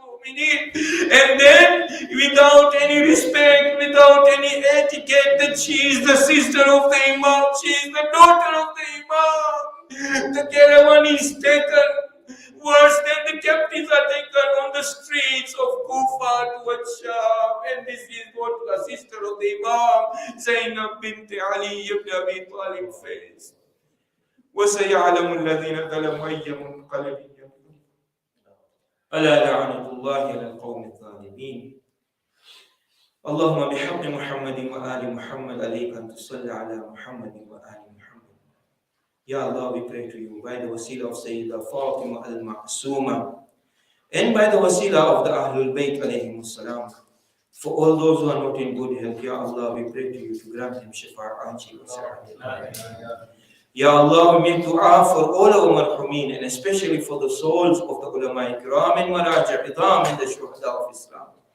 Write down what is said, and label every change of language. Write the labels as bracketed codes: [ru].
[en] And then, without any respect, without any etiquette, that she is the sister of the Imam, she is the daughter of the Imam. The caravan is taken. Worse than the captives are taken on the streets of Kufa towards Sham. And this is what the sister of the Imam, Zainab bint Ali ibn Abi Talib, faced. [ar] وَسَيَعْلَمُ الَّذِينَ ظَلَمُوا أَيَّ مُنْقَلَبٍ يَنقَلِبُونَ أَلَا لَعْنَةُ اللَّهِ عَلَى الْقَوْمِ الظَّالِمِينَ اللهم بحق محمد وآل محمد عليك أن تصلي على محمد وآل محمد. [en] Ya Allah, we pray to you by the wasila of Sayyidah Fatima al-Masuma and by the wasila of the Ahlul Bayt alayhimus salam, for all those who are not in good health, Ya Allah, we pray to you to grant them shifa, aji wa sa'ad. Ya Allah, we make dua for all our marhumin and especially for the souls of the ulama ikram and maraja idam and the shuhada of Islam.